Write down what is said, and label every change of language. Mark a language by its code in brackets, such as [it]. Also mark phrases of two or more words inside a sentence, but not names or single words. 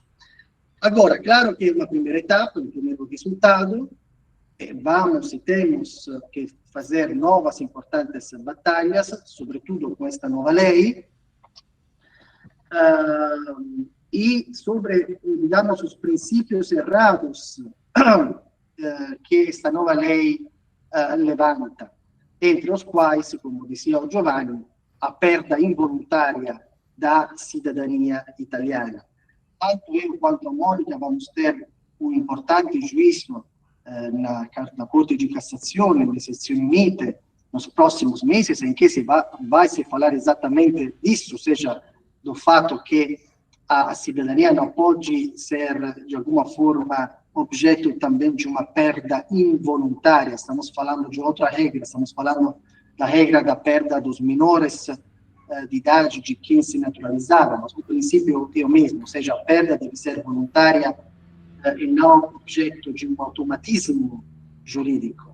[pt] Agora, claro que é uma primeira etapa, um primeiro resultado, vamos e temos que fazer novas importantes batalhas, sobretudo com esta nova lei, e sobre, digamos, os princípios errados que esta nova lei levanta, entre os quais, como dizia o Giovanni, a perda involuntária da cidadania italiana. Tanto eu quanto a Mônica vamos ter um importante juízo na Corte de Cassação, [it] nelle sezioni unite, [pt] nos próximos meses, em que vai se falar exatamente disso, ou seja, do fato que a cidadania não pode ser, de alguma forma, objeto também de uma perda involuntária. Estamos falando de outra regra, estamos falando da regra da perda dos menores de idade de quem se naturalizava, mas o princípio é o mesmo, ou seja, a perda deve ser voluntária e não objeto de um automatismo jurídico.